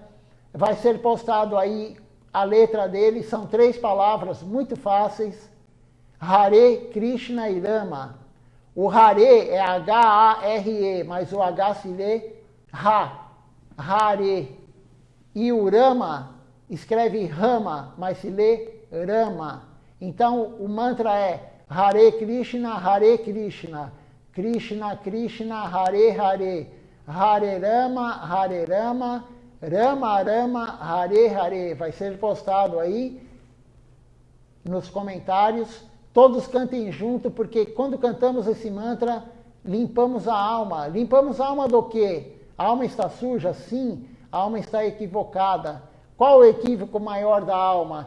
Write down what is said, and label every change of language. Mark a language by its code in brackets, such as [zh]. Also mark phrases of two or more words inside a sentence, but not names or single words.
[pt] Vai ser postado aí a letra dele, são 3 palavras muito fáceis, Hare Krishna e Rama. O Hare é H-A-R-E, mas o H se lê Ha, Hare. E o Rama escreve Rama, mas se lê Rama. Então o mantra é [sa] Hare Krishna, Krishna Krishna, Hare Hare, Hare Rama, Rama Rama, Hare Hare. [pt] Vai ser postado aí nos comentários. Todos cantem junto, porque quando cantamos esse mantra, limpamos a alma. Limpamos a alma do quê? A alma está suja? Sim, a alma está equivocada. Qual o equívoco maior da alma?